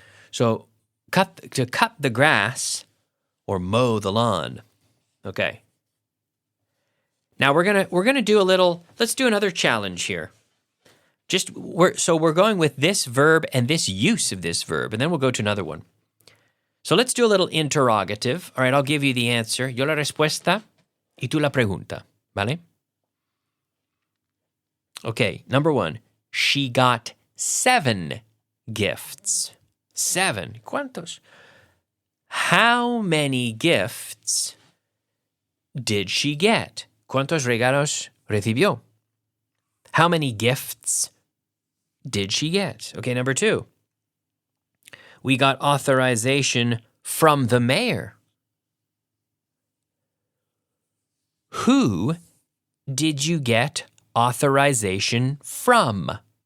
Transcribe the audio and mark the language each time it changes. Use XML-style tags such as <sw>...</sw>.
<en>So, to cut the grass or mow the lawn. Okay. Now we're gonna do a little. Let's do another challenge here. We're going with this verb and this use of this verb, and then we'll go to another one. So let's do a little interrogative. All right, I'll give you the answer.</en> <es>Yo la respuesta y tú la pregunta. ¿Vale?</es> <en>Okay, number 1. She got 7 gifts. 7.</en> <es>¿Cuántos?</es> <en>How many gifts did she get?</en> <es>¿Cuántos regalos recibió?</es> <en>How many gifts did she get? Okay, number 2. We got authorization from the mayor. Who did you get authorization from?</en>